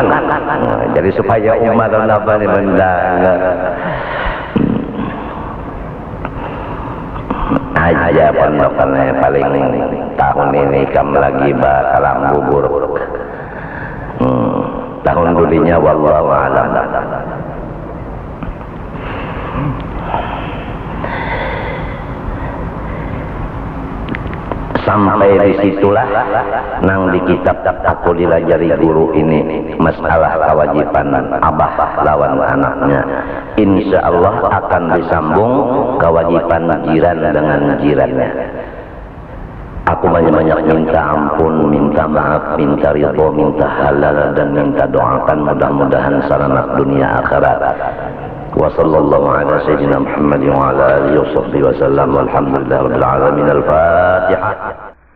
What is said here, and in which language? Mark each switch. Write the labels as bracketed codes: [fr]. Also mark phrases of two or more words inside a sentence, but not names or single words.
[bjn] Jadi supaya umat dan abah ini mendaga aja pondokannya paling tahun ini kam lagi bakalang bubur. Tahun dulinya [ar] والله أعلم. [bjn] Sampai disitulah nang di kitab aku dilajari guru ini masalah kewajiban abah lawan anaknya. [ar] إن شاء الله [bjn] akan disambung kewajiban jiran dengan jirannya. Aku banyak-banyak minta ampun, minta maaf, minta ridho, minta halal, dan minta doakan mudah-mudahan selamat dunia akhirat. [ar] وصلى الله على سيدنا محمد وعلى آله وصحبه وسلم. والحمد لله رب العالمين. Al-Fatihah.